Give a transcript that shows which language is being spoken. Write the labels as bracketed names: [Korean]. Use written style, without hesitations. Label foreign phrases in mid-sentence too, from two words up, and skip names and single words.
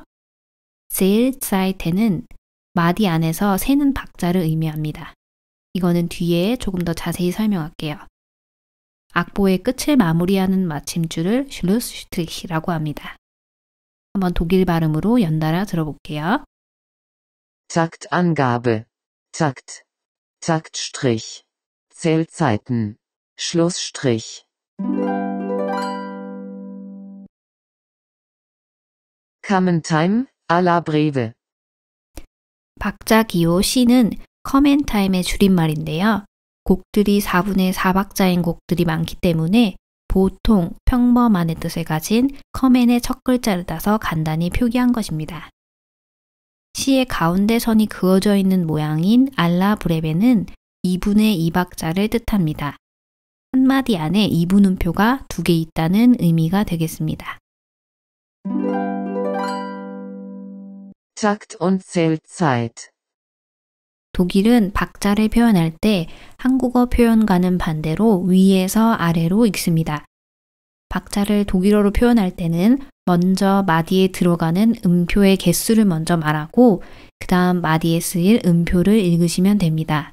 [Korean] Zählzeit는 마디 안에서 세는 박자를 의미합니다. 이거는 뒤에 조금 더 자세히 설명할게요. 악보의 끝을 마무리하는 마침줄을 Schlussstrich라고 합니다. 한번 독일 발음으로 연달아 들어볼게요. [German] Taktangabe. Takt. Taktstrich. Zählzeiten. Schlussstrich. Commentime, [Italian] à la brève. [Korean] 박자 기호 C는 커멘타임의 줄임말인데요. 곡들이 4분의 4박자인 곡들이 많기 때문에 보통, 평범한의 뜻을 가진 커멘의 첫 글자를 따서 간단히 표기한 것입니다. 시의 가운데 선이 그어져 있는 모양인 알라 브레베는 2분의 2박자를 뜻합니다. 한마디 안에 2분음표가 2개 있다는 의미가 되겠습니다. [German] Takt und Zählzeit. [Korean] 독일은 박자를 표현할 때 한국어 표현과는 반대로 위에서 아래로 읽습니다. 박자를 독일어로 표현할 때는 먼저 마디에 들어가는 음표의 개수를 먼저 말하고 그 다음 마디에 쓰일 음표를 읽으시면 됩니다.